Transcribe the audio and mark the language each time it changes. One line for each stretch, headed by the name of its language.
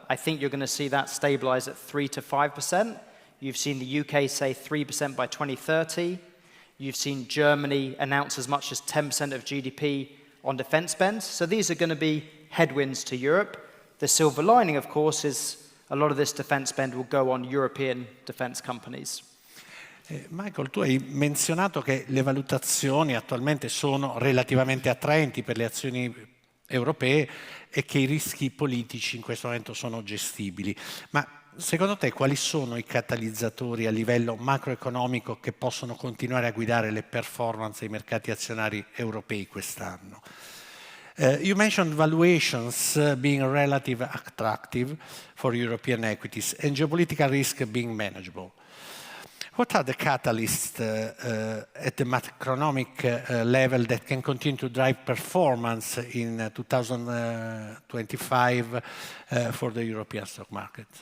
English: I think you're going to see that stabilize at 3 to 5%. You've seen the UK say 3% by 2030. You've seen Germany announce as much as 10% of GDP on defense spend. So these are going to be headwinds to Europe. The silver lining, of course, is a lot of this defense spend will go on European defense companies.
Italian: Michael, tu hai menzionato che le valutazioni attualmente sono relativamente attraenti per le azioni europee e che i rischi politici in questo momento sono gestibili. Ma secondo te quali sono i catalizzatori a livello macroeconomico che possono continuare a guidare le performance dei mercati azionari europei quest'anno?
English: You mentioned valuations being relatively attractive for European equities and geopolitical risk being manageable. What are the catalysts at the macroeconomic level that can continue to drive performance in 2025 for the European stock market?